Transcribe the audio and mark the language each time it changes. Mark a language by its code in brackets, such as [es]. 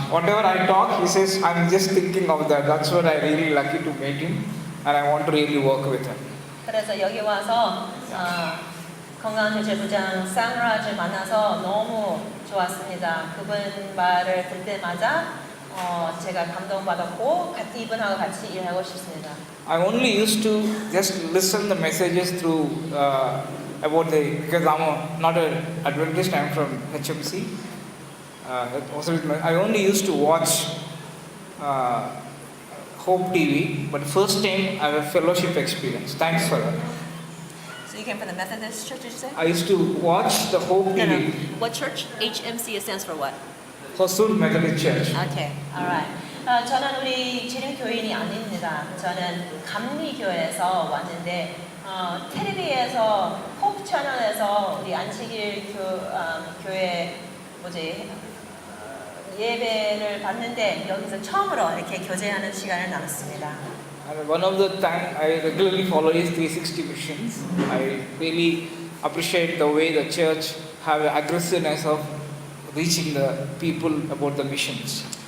[en] Whatever I talk, he says, I'm just thinking of that. That's what I really lucky to meet him, and I want to really work with him. [ko] 그래서 여기 와서 건강조제부장 쌍라즈를 만나서 너무 좋았습니다. 그분 말을 들 때마다 제가 감동받았고 이분하고 같이 일하고 싶습니다. [en] I only used to just listen the messages through because I'm not an Adventist, I'm from HMC. I only used to watch Hope TV, but first time I have a fellowship experience. Thanks for that. So you came from the Methodist Church, did you say? I used to watch the Hope TV. What church? HMC stands for what? Hosur Methodist Church. Okay, alright. [ko] 저는 우리 재림교인이 아닙니다. 저는 감리교회에서 왔는데 텔레비에서 호프 채널에서 우리 안식일 교회 예배를 받는데 여기서 처음으로 이렇게 교제하는 시간을 나눴습니다. [en] And one of the time I regularly follow is 360 missions. I really appreciate the way the church have an aggressiveness of reaching the people about the missions.